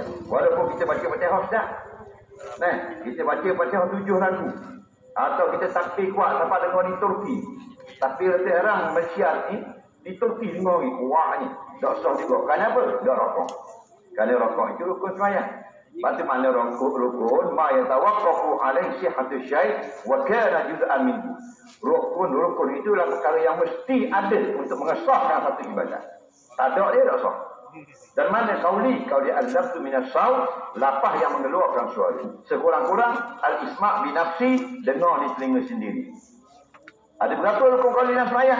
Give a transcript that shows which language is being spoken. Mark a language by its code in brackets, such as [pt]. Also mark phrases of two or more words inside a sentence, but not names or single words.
[ms] Walaupun kita baca Fatihah dah. Kita baca Fatihah 7 lagu. Atau kita takbir kuat sampai dengar di Turki. Takbir terang Malaysia ni di Turki dengar ni kuatnya. Dah sah juga. Kenapa? Dah rokok. Kerana rokok itu rukun sembahyang. Berarti makna rukun [ar] ma yatawaqqafu alaihi sihhatu syai' wa kana juz'an minhu. [ms] Rukun itulah perkara yang mesti ada untuk mengesahkan satu ibadat. Tak ada dia tak sah. Dan mana [ar] qauli al-lafzu minas saut, [ms] lapah yang mengeluarkan suara. Sekurang-kurang [ar] al-isma' bi nafsi, [ms] dengar di telinga sendiri. Ada berapa rukun qauli dalam sembahyang?